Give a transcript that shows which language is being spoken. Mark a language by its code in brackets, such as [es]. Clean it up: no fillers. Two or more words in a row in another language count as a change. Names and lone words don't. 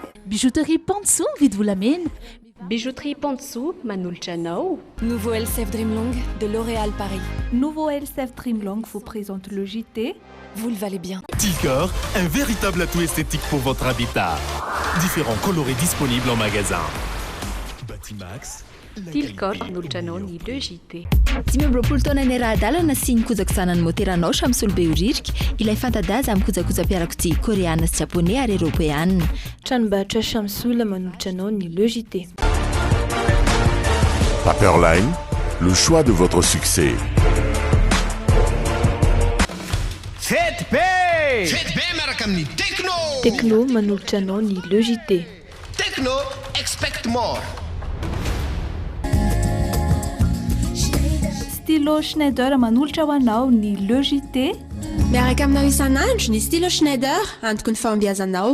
[mg] Bijouterie Pansou vidy volamena. Bijouterie Pansou manolotra anao. [fr] Nouveau LCF Dreamlong de L'Oréal Paris. Nouveau LCF Dreamlong vous présente le JT. Vous le valez bien. Tilcor, un véritable atout esthétique pour votre habitat. Différents colorés disponibles en magasin. Batimax. [mg] Tilcor manolotra anao ny Le JT. 10 taona ny raha-dalana sy ny kojakojana ny moteranao samy solobe horirika ilay fantadaza amin'ny kojakoja-piarakodia koreana sy japonais ary eropeana. Tranombarotra Shamsul manolotra anao ny Le JT. [fr] Paperline, le choix de votre succès. Faites paix [mg] miaraka amin'ny Techno. Techno manolotra anao ny Le JT. [en] Techno, expect more. [mg] Stylo Schneider manolotra ho anao ny Le JT. Miaraka aminao isan'andro ny stylo Schneider antoko ny fahombiazanao.